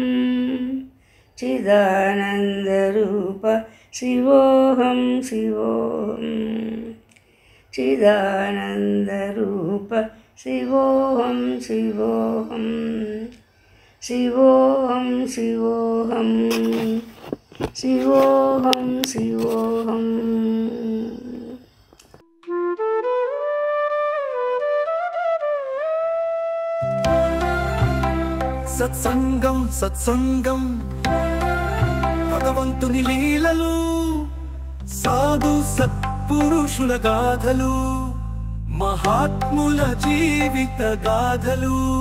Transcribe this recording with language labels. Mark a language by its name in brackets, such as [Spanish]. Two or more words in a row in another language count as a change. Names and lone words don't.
[Sanskrit] चिदानन्दरूप शिवोऽहं शिवोऽहं चिदानन्दरूप शिवोऽहं शिवोऽहं शिवोऽहं शिवोऽहं शिवोऽहं शिवोऽहम् [Telugu] సత్సంగం సత్సంగం భగవంతుని లీలలు సాధు సత్పురుషుల గాథలు మహాత్ముల జీవిత గాథలు